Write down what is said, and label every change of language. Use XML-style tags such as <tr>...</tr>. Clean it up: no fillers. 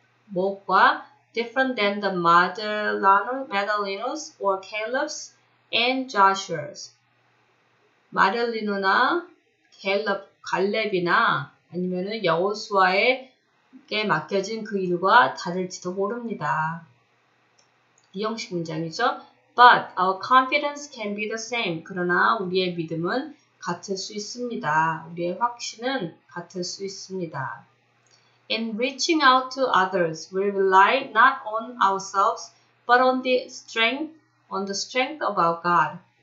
<en>뭐과 different than the Madalinos or Caleb's and Joshua's.</en> <ko>마델리노나 갈렙이나 아니면은 여호수아에게 맡겨진 그 일과 다를지도 모릅니다. 이형식 문장이죠.</ko> <en>But our confidence can be the same.</en> <ko>그러나 우리의 믿음은 같을 수 있습니다. 우리의 확신은 같을 수 있습니다.</ko> <en>In reaching out to others, we rely not on ourselves, but on the strength of our God.</en>